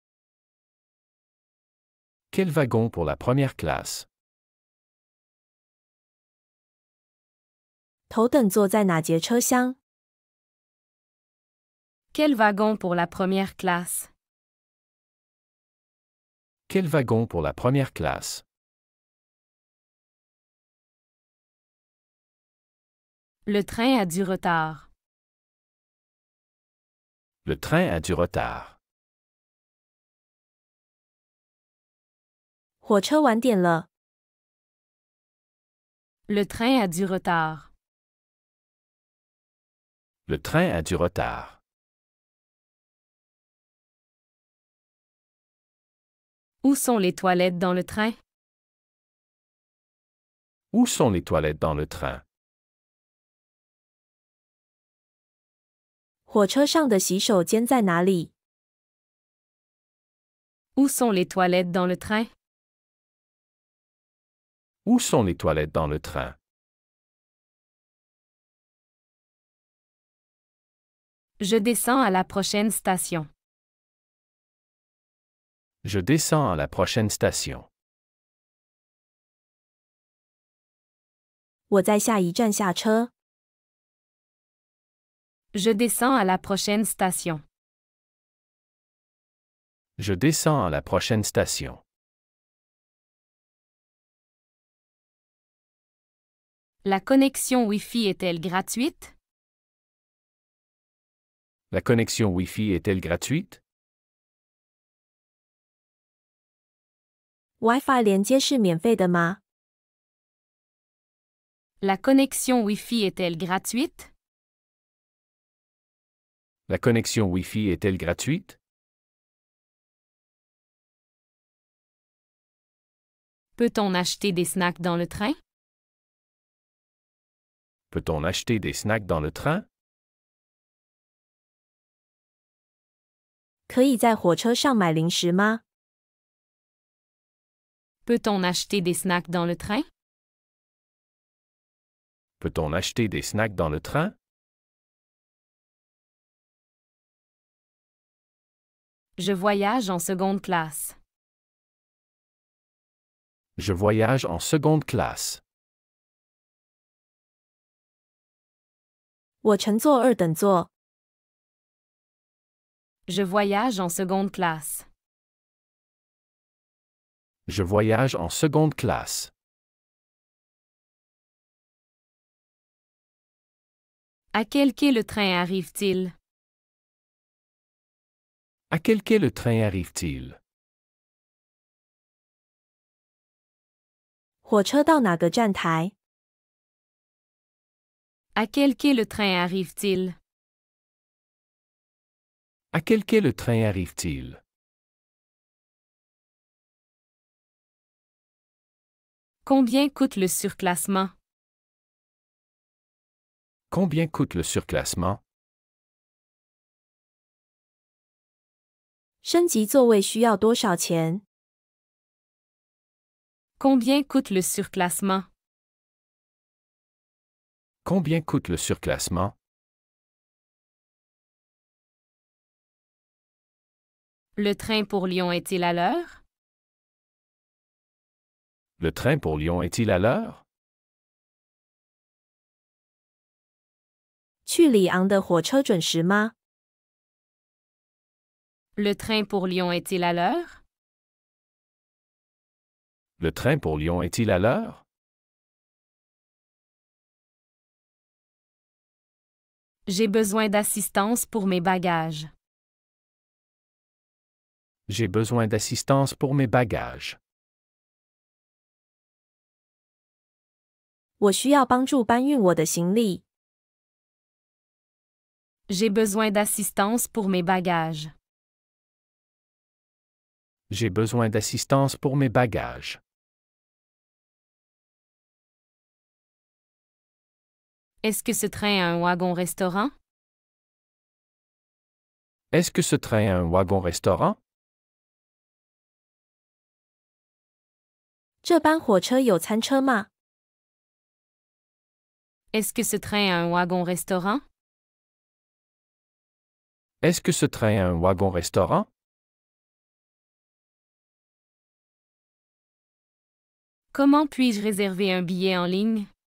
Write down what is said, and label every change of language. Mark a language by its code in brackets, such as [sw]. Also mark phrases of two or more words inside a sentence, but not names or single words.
[fr] Quel wagon pour la première classe? [zh] 头等座在哪节车厢？ [fr] Quel wagon pour la première classe? Quel wagon pour la première classe? Le train a du retard. Le train a du retard. [zh] 火车晚点了。 [fr] Le train a du retard. Le train a du retard. Où sont les toilettes dans le train? Où sont les toilettes dans le train? [zh] 火车上的洗手间在哪里？ [fr] Où sont les toilettes dans le train? Où sont les toilettes dans le train? Je descends à la prochaine station. Je descends à la prochaine station. [zh] 我在下一站下车。 [fr] Je descends à la prochaine station. Je descends à la prochaine station. La connexion Wi-Fi est-elle gratuite? La connexion Wi-Fi est-elle gratuite? [zh] WiFi 连接是免费的吗？ [fr] La connexion Wi-Fi est-elle gratuite? La connexion Wi-Fi est-elle gratuite? Peut-on acheter des snacks dans le train? Peut-on acheter des snacks dans le train? [zh] 可以在火车上买零食吗？ [fr] Peut-on acheter des snacks dans le train? Peut-on acheter des snacks dans le train? Je voyage en seconde classe. Je voyage en seconde classe. [zh] 我乘坐二等座。 [fr] Je voyage en seconde classe. Je voyage en seconde classe. À quel quai le train arrive-t-il? À quel quai le train arrive-t-il? [zh] 火车到哪个站台？ [fr] À quel quai le train arrive-t-il? À quel quai le train arrive-t-il? Combien coûte le surclassement? Combien coûte le surclassement? [zh] 升级座位需要多少钱？ [fr] Combien coûte le surclassement? Combien coûte le surclassement? Le train pour Lyon est-il à l'heure? Le train pour Lyon est-il à l'heure? [zh] 去里昂的火车准时吗？ [fr] Le train pour Lyon est-il à l'heure? Le train pour Lyon est-il à l'heure? J'ai besoin d'assistance pour mes bagages. J'ai besoin d'assistance pour mes bagages. [zh] 我需要帮助搬运我的行李。 [fr] J'ai besoin d'assistance pour mes bagages. J'ai besoin d'assistance pour mes bagages. Est-ce que ce train a un wagon-restaurant? Est-ce que ce train a un wagon-restaurant? [zh] 这班火车有餐车吗？ [fr] Est-ce que ce train a un wagon-restaurant? Est-ce que ce train a un wagon-restaurant? Comment puis-je réserver un billet en ligne?